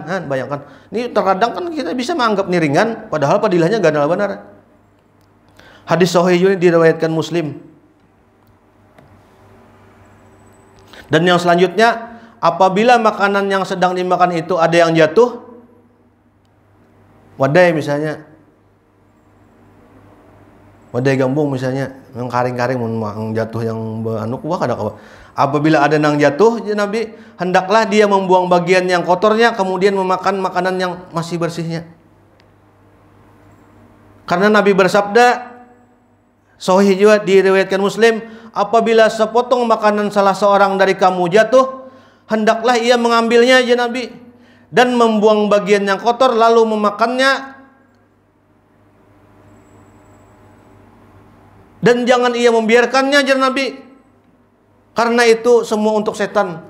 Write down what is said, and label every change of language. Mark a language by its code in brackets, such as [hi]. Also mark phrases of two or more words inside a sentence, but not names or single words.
[id] Bayangkan, ini terkadang kan kita bisa menganggap ini ringan, padahal padilahnya gak benar. Hadis sahih ini diriwayatkan Muslim. Dan yang selanjutnya, apabila makanan yang sedang dimakan itu ada yang jatuh, [bjn] wadai misalnya, wadai gambung misalnya, yang karing-karing yang jatuh yang anu kuah kada kawa. [id] Apabila ada nang jatuh, ya Nabi, hendaklah dia membuang bagian yang kotornya, kemudian memakan makanan yang masih bersihnya. Karena Nabi bersabda, sahih juga diriwayatkan Muslim, apabila sepotong makanan salah seorang dari kamu jatuh, hendaklah ia mengambilnya, ya Nabi, dan membuang bagian yang kotor lalu memakannya, dan jangan ia membiarkannya, ya Nabi, karena itu semua untuk setan.